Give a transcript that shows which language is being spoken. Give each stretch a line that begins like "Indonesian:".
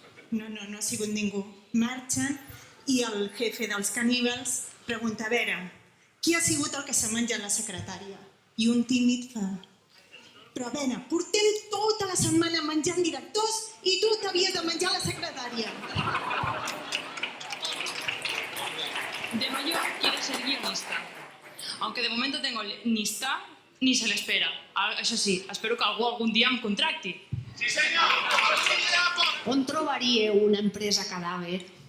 Catalan: No ha sigut ningú. Marxen i el jefe dels caníbals pregunta, a veure, qui ha sigut el que s'ha menjat la secretària? I un tímid fa, però a veure, portem tota la setmana menjant directors i tu t'havies de menjar la secretària.
Spanish: De mayor quiero ser guionista. Aunque de momento tengo ni está ni se le espera.
Catalan: Això sí, espero que algú algun dia em contracti.
Spanish: ¡Sí, señor!
Catalan: On trobaríeu una empresa cadàver?